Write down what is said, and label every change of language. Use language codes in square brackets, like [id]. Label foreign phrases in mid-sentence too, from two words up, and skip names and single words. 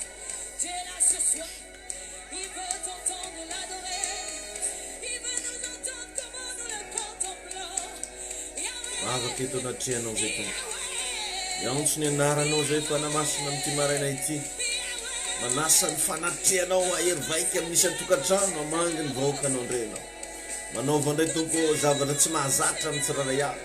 [fr] Dieu est là ce soir. Il veut t'entendre l'adorer. Il veut nous entendre comment nous le contemplons. [mg] Avakito na tianao zay tompo. Iaontso ny anaranao zay fanamasina amin'ity maraina ity. Manasa ny fanatrianao ahery vaika amin'ny isan-tokantrano amangy ny vahoakanao indrenao. Manaova indray tompo zavatra tsy mahazatra amin'ny tsirairay avy.